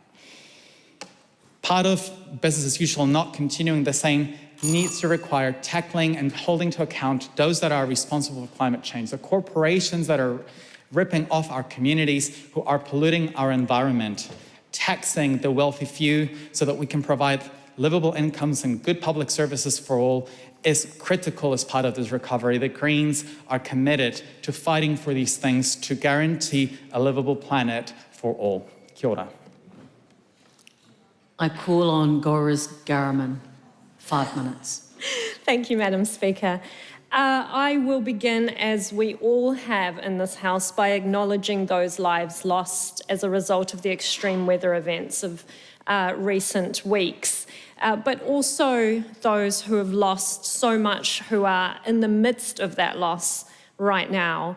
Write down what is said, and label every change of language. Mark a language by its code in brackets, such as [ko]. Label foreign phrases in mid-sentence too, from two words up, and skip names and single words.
[en] Part of business as usual not continuing the same needs to require tackling and holding to account those that are responsible for climate change, the corporations that are ripping off our communities, who are polluting our environment, taxing the wealthy few so that we can provide livable incomes and good public services for all, is critical as part of this recovery. The Greens are committed to fighting for these things to guarantee a livable planet for all. [mi] Kia ora. [en] I call on Goris Garriman, 5 minutes. Thank you, Madam Speaker. I will begin, as we all have in this House, by acknowledging those lives lost as a result of the extreme weather events of recent weeks, but also those who have lost so much, who are in the midst of that loss right now.